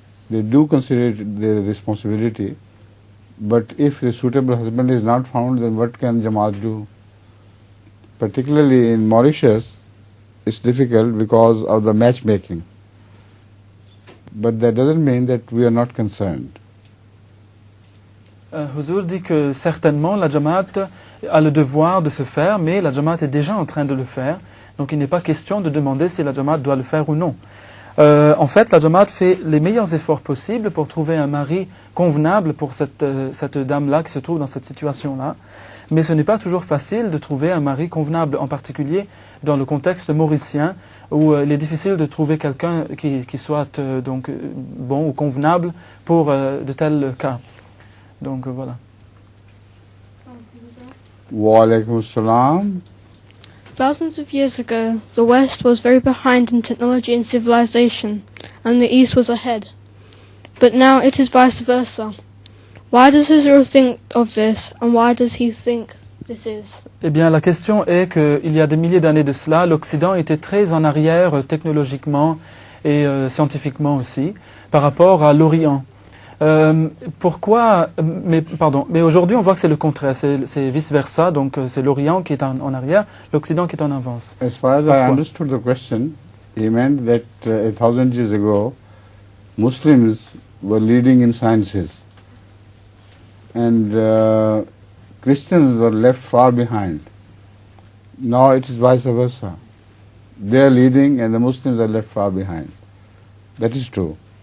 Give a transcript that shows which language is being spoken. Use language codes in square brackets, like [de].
[en] They do consider their responsibility, but if a suitable husband is not found, then what can Jamaat do? Particularly in Mauritius, it's difficult because of the matchmaking. But that doesn't mean that we are not concerned. [fr] Huzur dit que certainement la Jamaat a le devoir de se faire, mais la Jamaat est déjà en train de le faire. Donc il n'est pas question de demander si la Jamaat doit le faire ou non. En fait, la Jamaat fait les meilleurs efforts possibles pour trouver un mari convenable pour cette dame-là qui se trouve dans cette situation-là. Mais ce n'est pas toujours facile de trouver un mari convenable, en particulier dans le contexte mauricien, où il est difficile de trouver quelqu'un qui soit donc bon ou convenable pour de tels cas. Donc voilà. [ar] Wa alaikum assalam. [en] Thousands of years ago, the West was very behind in technology and civilization, and the East was ahead. But now it is vice versa. Why does Israel think of this, and why does he think this is? [fr] Eh bien, la question est qu'il y a des milliers d'années de cela, l'Occident était très en arrière technologiquement et scientifiquement aussi, par rapport à l'Orient. Pourquoi mais aujourd'hui on voit que c'est le contraire, c'est vice-versa, donc c'est l'Orient qui est en arrière, l'Occident qui est en avance. [en] As far as I understood the question, he meant that 1,000 years ago, Muslims were leading in sciences, and Christians were left far behind. Now it is vice versa. They are leading and the Muslims are left far behind. That is true.